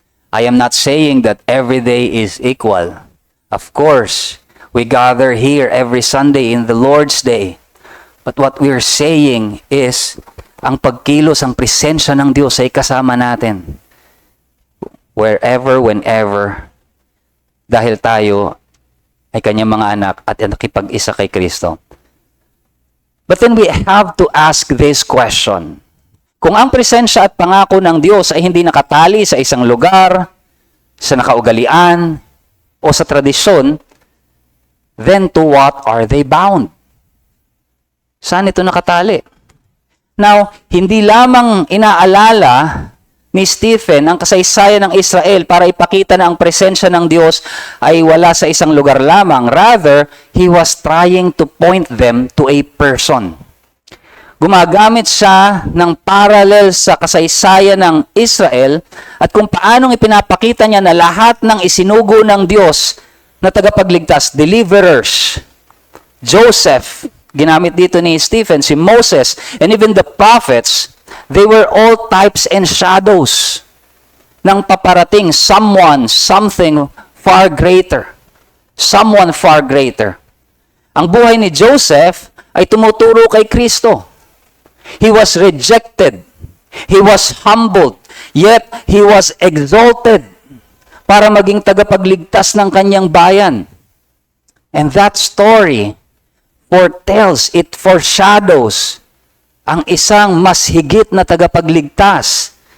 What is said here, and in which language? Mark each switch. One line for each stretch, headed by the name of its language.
English: I am not saying that every day is equal. Of course, we gather here every Sunday in the Lord's Day. But what we're saying is,
Filipino: ang pagkilos, ang presensya ng Diyos ay kasama natin.
English: Wherever, whenever,
Filipino: dahil tayo ay Kanyang mga anak at nakipag-isa kay Kristo.
English: But then we have to ask this question.
Filipino: Kung ang presensya at pangako ng Diyos ay hindi nakatali sa isang lugar, sa nakaugalian, o sa tradisyon,
English: then to what are they bound?
Filipino: Saan ito nakatali? Now, hindi lamang inaalala ni Stephen ang kasaysayan ng Israel para ipakita na ang presensya ng Diyos ay wala sa isang lugar lamang.
English: Rather, he was trying to point them to a person.
Filipino: Gumagamit siya ng parallel sa kasaysayan ng Israel at kung paanong ipinapakita niya na lahat ng isinugo ng Diyos na tagapagligtas, deliverers, Joseph, ginamit dito ni Stephen, si Moses,
English: and even the prophets, they were all types and shadows
Filipino: ng paparating
English: someone, something far greater. Someone far greater.
Filipino: Ang buhay ni Joseph ay tumuturo kay Kristo.
English: He was rejected. He was humbled. Yet, he was exalted
Filipino: para maging tagapagligtas ng kanyang bayan.
English: And that story foretells, it foreshadows
Filipino: ang isang mas higit na tagapagligtas.